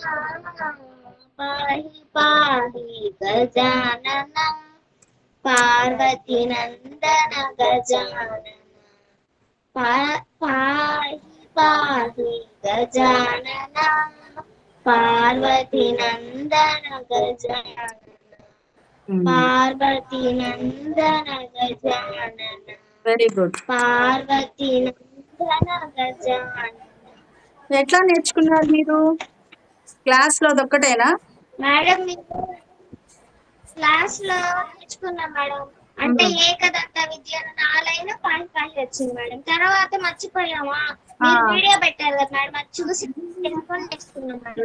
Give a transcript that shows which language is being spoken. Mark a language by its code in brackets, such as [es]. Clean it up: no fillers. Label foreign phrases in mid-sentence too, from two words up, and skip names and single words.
[sa] पाहि पाहि गजानन पार्वती नंदन गजानन पाहि पाहि गजानन पार्वती नंदन गजानन पार्वती नंदन गजानन [en] very good. [sa] पार्वती नंदन गजानन [te] ఎట్లా నేర్చుకున్నారు మీరు? క్లాస్ లో అదొక్కటేనా? మేడం క్లాస్ లో నేర్చుకున్నాం మేడం. అంటే ఏకదంత విద్యను 4 లైన్లు [en] point point [te] వచ్చింది మేడం. తర్వాత మర్చిపోయామా, మీరు వీడియో పెట్టారు కదా మేడం, అది చూసి నేర్చుకున్నాం మేడం.